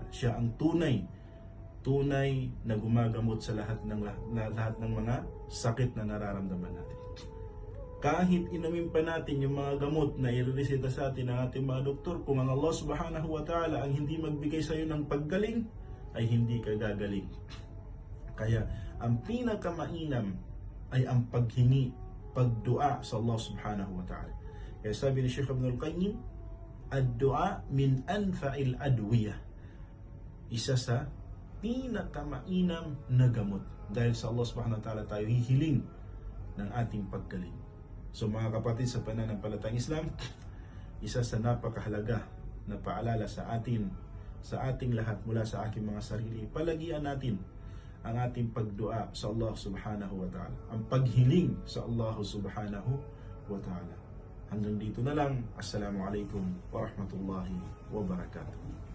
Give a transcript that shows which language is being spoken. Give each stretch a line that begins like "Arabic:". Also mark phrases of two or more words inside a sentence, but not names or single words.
Filipino: Siya ang tunay na gumagamot sa lahat ng mga sakit na nararamdaman natin. Kahit inumin pa natin yung mga gamot na irereseta sa atin ng ating mga doktor, kung ang Allah
Arabic: سبحانه وتعالى
Filipino: ang hindi magbigay sa iyo ng paggaling, ay hindi ka gagaling. Kaya ang pinakamainam ay ang paghingi, pagdua sa Allah
Arabic: سبحانه وتعالى.
Filipino: Kaya sabi ni Sheikh Ibn al-Qayyim,
Arabic: الدعاء من أنفع الأدوية.
Filipino: Isa sa pinakamainam na gamot. Dahil sa Allah subhanahu wa ta'ala tayo hihiling ng ating paggaling. So mga kapatid sa pananampalatayang Islam, isa sa napakahalaga na paalala sa ating lahat mula sa aking mga sarili, palagian natin ang ating pagdua sa Allah
Arabic: سبحانه وتعالى,
Filipino: ang paghiling sa Allah
Arabic: سبحانه وتعالى.
Filipino: Hanggang dito na lang.
Arabic: السلام عليكم ورحمة الله وبركاته.